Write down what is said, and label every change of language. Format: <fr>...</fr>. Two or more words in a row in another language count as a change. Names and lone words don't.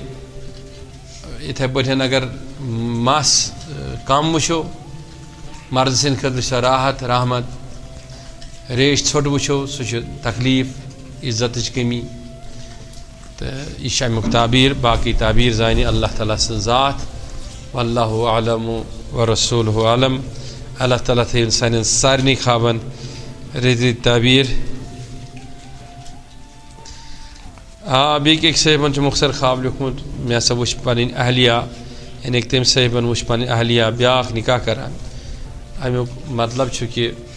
<ks>یِتھَے پٲٹھۍ اگر مس کم وٕچھو مرد سٕنٛدِ خٲطرٕ چھِ راحت رحمت ریش ژھوٚٹ وٕچھو سُہ چھُ تکلیٖف عزتٕچ کمی تہٕ یہِ چھُ امیُک تعبیٖر باقٕے تعبیٖر زانہِ اللہ تعالیٰ سٕنٛز ذات</ks> <ar>واللہ اعلم ورسولہ عالم</ar> <ks>اللہ تعالیٰ تھٲیِن سانٮ۪ن سارنٕے خوابن رٕتۍ رٕتۍ تعبیٖر بیٚیہِ أکۍ صٲبن چھُ مۄخصر خواب لیوٗکھمُت مےٚ ہسا وٕچھ پنٕنۍ اہلیہ یعنی کہِ تٔمۍ صٲبن وٕچھ پنٕنۍ اہلیہ بیٛاکھ نکاح کران امیُک مطلب چھُ کہِ</ks>